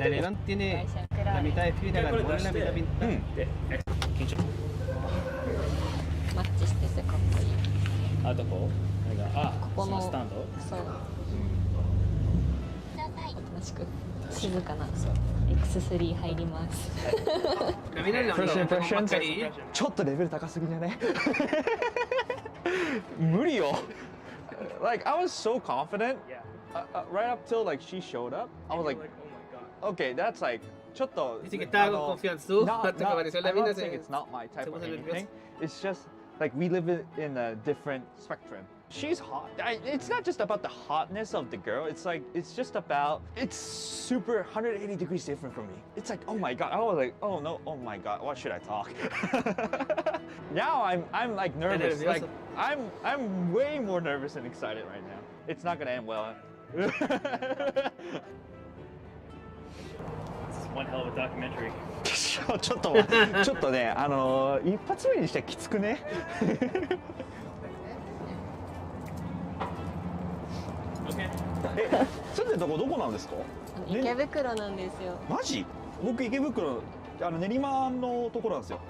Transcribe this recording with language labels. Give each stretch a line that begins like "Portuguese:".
Spanish: El alemán tiene la mitad de fibra de carbono y la mitad pintada.
Japanese: マッチしててかっこいい。あ、どこ？ここのスタンド？そう。おとなしく静かな X3 入ります。
English: First impressions？
Japanese: ちょっとレベル高すぎじゃね？無理よ。
English: Like I was so confident, right up till like she showed up. I was like, okay, that's like,
Japanese: ちょっと。
Spanish: Dice que estaba con confianza. Hasta que apareció la mina.
English: I'm not saying it's not my type of anything. It's just like we live in a different spectrum. She's hot. It's not just about the hotness of the girl. It's like it's just about it's super 180 degrees different from me. It's like oh my god. I was like oh no oh my god. What should I talk? Now I'm like nervous. Like I'm way more nervous and excited right now. It's not gonna end well. This is one hell of a documentary.
Japanese: ちょっとね一発目にしてはきつくね。
English: Okay.
Japanese: 住んでるとこどこなんですか？池袋なんですよ。マジ？僕池袋練馬のところなんですよ。